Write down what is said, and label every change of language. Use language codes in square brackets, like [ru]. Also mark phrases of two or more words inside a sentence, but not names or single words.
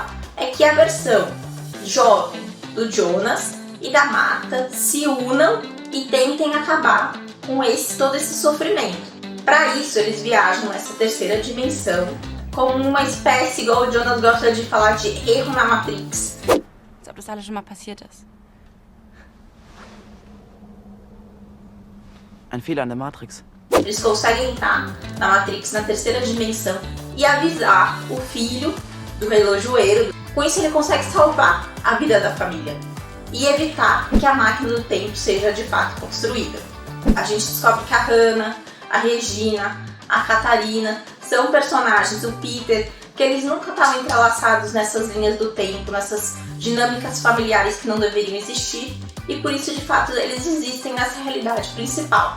[pt] É que a versão jovem do Jonas e da Marta se unam e tentem acabar com todo esse sofrimento. Para isso, eles viajam nessa terceira dimensão como uma espécie, igual o Jonas gosta de falar, de erro na Matrix. [de] Als ob das alles schon mal passiert ist. Ein Fehler in der Matrix. [pt] Eles conseguem entrar na Matrix, na terceira dimensão, e avisar o filho do relojoeiro. Com isso, ele consegue salvar a vida da família e evitar que a máquina do tempo seja de fato construída. A gente descobre que a Hannah, a Regina, a Catarina são personagens, o Peter, que eles nunca estavam entrelaçados nessas linhas do tempo, nessas dinâmicas familiares que não deveriam existir, e por isso, de fato, eles existem nessa realidade principal.